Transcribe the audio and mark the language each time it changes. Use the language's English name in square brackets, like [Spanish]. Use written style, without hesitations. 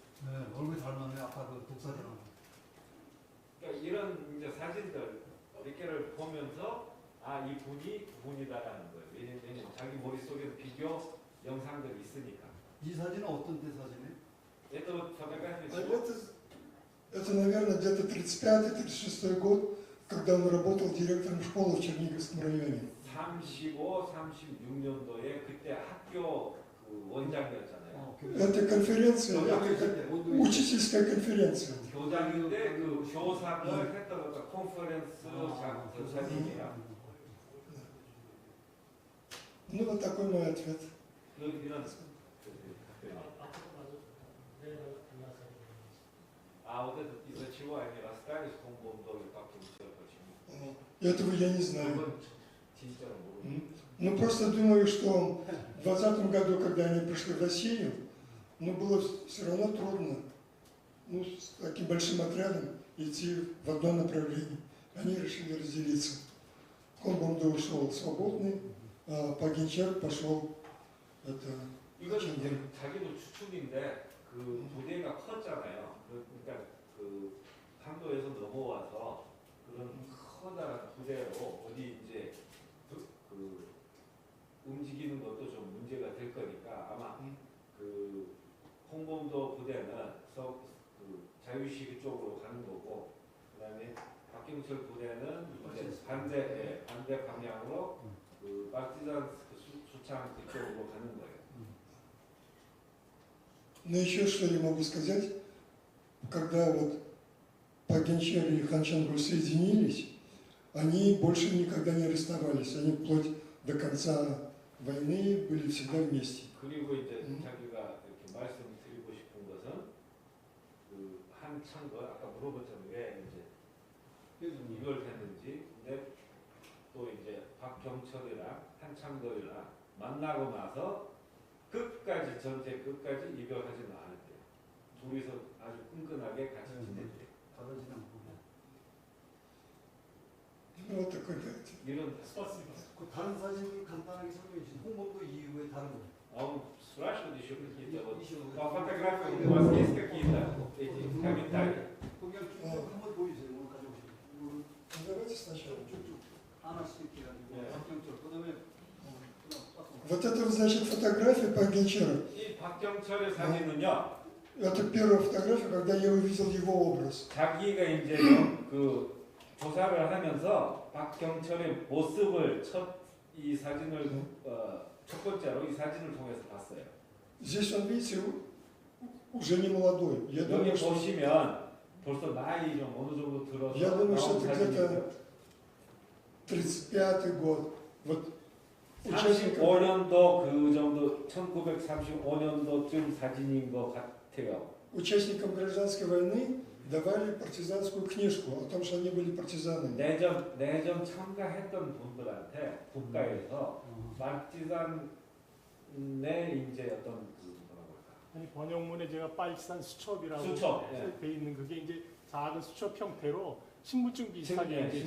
[Korean] 네, 얼굴이 닮았네. 아까 그 독사진하고. 그러니까 이런 이제 사진들 몇 개를 보면서 아, 이 분이 그분이다라는 거예요. 왜냐면 자기 머릿속에는 비교 영상들이 있으니까. 이 사진은 어떤 때 사진이에요? [Russian] Это фотография А чего? это, наверное, где-то 35-36 год, когда он работал директором школы в Черниговском районе. [Korean] 35, 36년도에 그때 학교 그 원장이었잖아요. [Russian] Это конференция, это учительская конференция. [Korean] 교장인데 그 교사를 했던 어떤 컨퍼런스 교사님이랑 [Russian] Ну, вот такой мой ответ. [Korean] 이런 [Russian] а вот этот из-за чего они расстались, Хонбомдо и Пакинчер, почему? Этого я не знаю. [Korean] 그건 진짜로 모르겠어요. [Russian] Ну, просто думаю, что в 2020 году, когда они пришли в Россию, ну, было все равно трудно, ну, с таким большим отрядом идти в одно направление. Они решили разделиться. Хонбомдо ушел свободный, а Пагинчер пошел, это, [Korean] 이건 이제 자기도 추측인데 그 부대가 컸잖아요. 그러니까 그 한도에서 넘어와서 그런 커다란 부대로 어디 이제 그 움직이는 것도 좀 문제가 될 거니까 아마 그 홍범도 부대는 그 자유시위 쪽으로 가는 거고 그다음에 박경철 부대는 이제 반대 방향으로 그 파티잔 수창 그쪽으로 가는 거예요. [Russian] Но еще что я могу сказать, когда вот Пагинчер и Ханчангу соединились, они больше никогда не расставались, они вплоть до конца войны были всегда вместе. [Korean] 그리고 이제 자기가 이렇게 말씀드리고 싶은 것은 그 한창걸 아까 물어봤잖아요. 왜 이제 이걸 했는지. 근데 또 이제 박경철이랑 한창걸이랑 만나고 나서 끝까지 전체 끝까지 이별하지는 않았대요. 둘이서 아주 끈끈하게 같이 지냈대요. 다르진 않고. [Russian] Вот такой характер. [Korean] 이런 그 다른 사진 간단하게 설명해 주신 홍범도 이후에 다른 거. [Russian] он спрашивает еще какие-то вот по фотографиям у вас есть какие-то эти комментарии? [Korean] 거기 한번 보여주세요. 오늘 가져오신. [Russian] Ну, давайте сначала. [Korean] 쭉쭉 하나씩 이렇게 해가지고 박경철 그다음에 [Russian] Вот это, значит, фотография Пагинчера. [Korean] 이 박경철의 사진은요. [Russian] Это первая фотография, когда я увидел его образ. [Korean] 자기가 이제 그 조사를 하면서 박경철의 모습을 이 사진을 첫 번째로 이 사진을 통해서 봤어요. [Russian] Здесь он, видите, уже не молодой. Я [Korean] 여기 [Russian] думаю, что [Korean] 보시면 벌써 나이 좀 어느 정도 들어서 [Russian] я думаю, что [Korean] 나온 [Russian] это [Korean] 사진이고요. [Russian] где-то 35-й год. Вот участников, [Korean] 35년도 그 정도 1935년도쯤 사진인 것 같아요. [Russian] участникам гражданской войны давали партизанскую книжку о том, что они были партизанами. [Korean] 내전 참가했던 분들한테 국가에서 파티잔의 이제 어떤 그 뭐라고 할까? 아니 번역문에 제가 빨치산 수첩이라고 수첩, 돼 있는 그게 이제 작은 수첩 형태로 신분증 비슷하게 이제